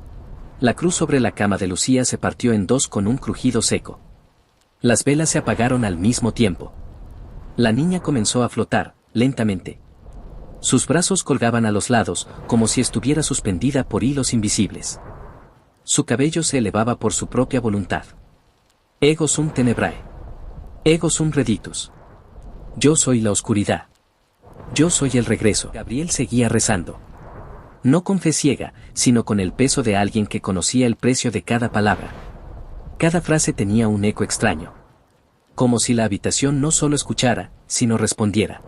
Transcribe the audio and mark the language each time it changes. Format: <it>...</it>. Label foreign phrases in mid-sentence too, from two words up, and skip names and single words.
<es>La cruz sobre la cama de Lucía se partió en 2 con un crujido seco. Las velas se apagaron al mismo tiempo. La niña comenzó a flotar, lentamente. Sus brazos colgaban a los lados, como si estuviera suspendida por hilos invisibles. Su cabello se elevaba por su propia voluntad.</es> <la>Ego sum tenebrae. Ego sum reditus.</la> <es>Yo soy la oscuridad. Yo soy el regreso. Gabriel seguía rezando. No con fe ciega, sino con el peso de alguien que conocía el precio de cada palabra. Cada frase tenía un eco extraño. Como si la habitación no solo escuchara, sino respondiera.</es>